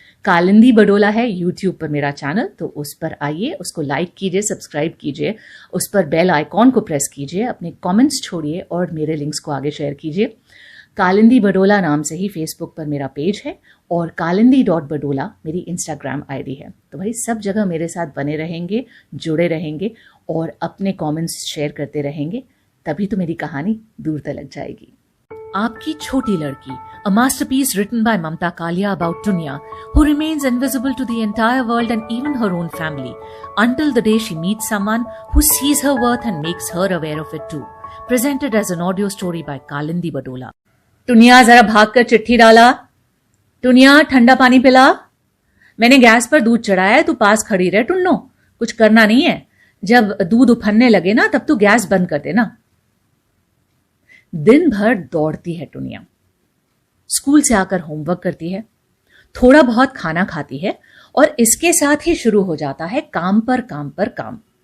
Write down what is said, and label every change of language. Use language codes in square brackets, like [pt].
[hi] कालिंदी बडोला है यूट्यूब पर मेरा चैनल, तो उस पर आइए, उसको लाइक कीजिए, सब्सक्राइब कीजिए, उस पर बेल आइकॉन को प्रेस कीजिए, अपने कमेंट्स छोड़िए और मेरे लिंक्स को आगे शेयर कीजिए। कालिंदी बडोला नाम से ही फेसबुक पर मेरा पेज है और कालिंदी.बडोला मेरी इंस्टाग्राम आईडी है। तो भाई, सब जगह मेरे साथ बने रहेंगे, जुड़े रहेंगे और अपने कमेंट्स शेयर करते रहेंगे, तभी तो मेरी कहानी दूर तक जाएगी। आपकी छोटी लड़की, [en] a masterpiece written by Mamta Kalia about Tunya, who remains invisible to the entire world and even her own family, until the day she meets someone who sees her worth and makes her aware of it too. Presented as an audio story by Kalindi Badola. [hi] टुनिया, जरा भागकर चिट्ठी डाला। टुनिया, ठंडा पानी पिला। मैंने gas पर दूध चढ़ाया है, तू पास खड़ी रहे। टुन्नो, कुछ करना नहीं है। जब दूध उफनने लगे ना, तब तू गैस बंद कर देना। दिन भर दौड़ती है टुनिया, स्कूल से आकर होमवर्क करती है, थोड़ा बहुत खाना खाती है और इसके साथ ही शुरू हो जाता है काम पर काम पर काम।